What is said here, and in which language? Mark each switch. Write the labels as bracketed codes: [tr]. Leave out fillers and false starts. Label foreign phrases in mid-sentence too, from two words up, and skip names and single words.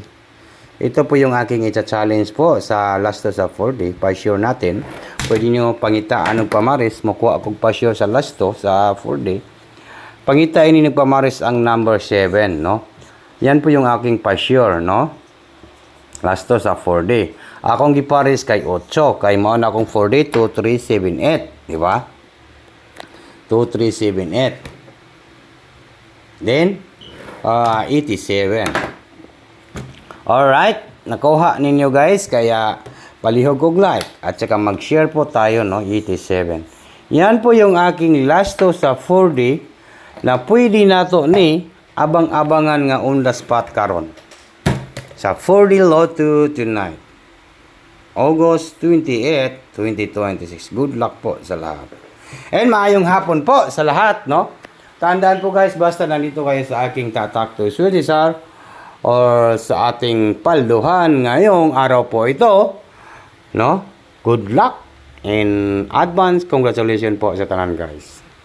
[tl] Ito po yung aking i-challenge po sa last 2 sa 4D, pa-sure natin. [ceb] Pwede nyo pangitaan ng pamaris, makuha akong pa-sure sa last 2 sa 4D. Pangitain ni pamaris ang number 7, no? [tl] Yan po yung aking pa-sure, no? Last 2 sa 4D. [ceb] Akong giparis kay 8, kay mao na akong 4D, 2378, di ba? 2378. Then, 87. Alright, nakuha ninyo guys, kaya palihog og like [tl] at saka mag-share po tayo, [ceb] no, 87. [tl] Yan po yung aking last 2 sa 4D na pwede nato ni abang-abangan nga [en] on the spot [tl] karon sa 4D Lotto tonight. [en] August 28, 2026. [tl] Good luck po sa lahat. And maayong hapon po sa lahat, no? Tandaan po guys, basta nandito kayo sa aking Tatak to Swedish Sir or sa ating palduhan ngayong araw po ito, no? [en] Good luck and advance congratulations [ceb] po sa tanan [en] guys.